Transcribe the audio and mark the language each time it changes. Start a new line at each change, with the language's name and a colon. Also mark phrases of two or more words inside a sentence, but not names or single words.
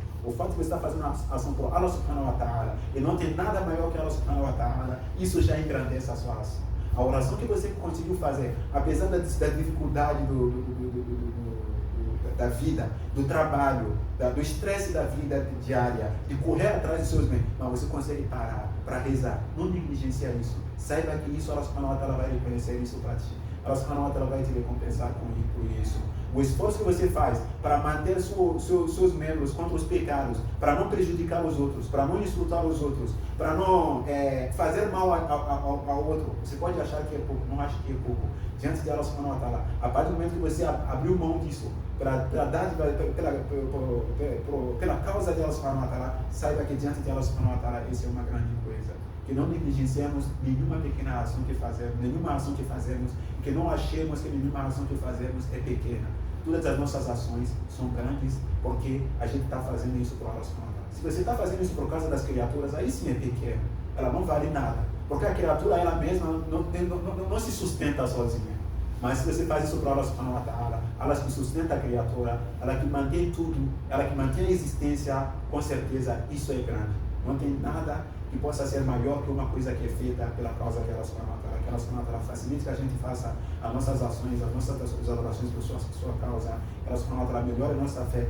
Portuguese: O fato de você estar fazendo a ação por
Arabic: الله سبحانه وتعالى
Portuguese: e não tem nada maior que
Arabic: الله سبحانه وتعالى,
Portuguese: isso já engrandece a sua ação. A oração que você conseguiu fazer, apesar da dificuldade da vida, do trabalho, do estresse da vida diária, de correr atrás dos seus bens, mas você consegue parar para rezar. Não negligencia isso. Saiba que isso,
Arabic: الله سبحانه وتعالى
Portuguese: vai reconhecer isso para ti.
Arabic: الله سبحانه وتعالى
Portuguese: vai te recompensar por isso. O esforço que você faz para manter seus membros contra os pecados, para não prejudicar os outros, para não insultar os outros, para não fazer mal ao outro, você pode achar que é pouco, não acha que é pouco. Diante de
Arabic: الله سبحانه وتعالى,
Portuguese: a partir do momento que você abriu mão disso, para dar pela causa de
Arabic: الله سبحانه وتعالى,
Portuguese: saiba que diante de
Arabic: الله سبحانه وتعالى,
Portuguese: isso é uma grande coisa. Que não negligenciemos nenhuma pequena ação que fazemos, que não achemos que nenhuma ação que fazemos é pequena. Todas as nossas ações são grandes porque a gente está fazendo isso por
Arabic: الله سبحانه وتعالى.
Portuguese: Se você está fazendo isso por causa das criaturas, aí sim é pequena. Ela não vale nada. Porque a criatura, ela mesma, não se sustenta sozinha. Mas se você faz isso para
Arabic: الله سبحانه وتعالى,
Portuguese: ela que sustenta a criatura, ela que mantém tudo, ela que mantém a existência, com certeza isso é grande. Não tem nada que possa ser maior que uma coisa que é feita pela causa de
Arabic: الله سبحانه وتعالى.
Portuguese: Que
Arabic: الله سبحانه وتعالى
Portuguese: facilite que a gente faça as nossas ações, as nossas adorações por sua causa. Que
Arabic: الله سبحانه وتعالى
Portuguese: melhore a nossa fé.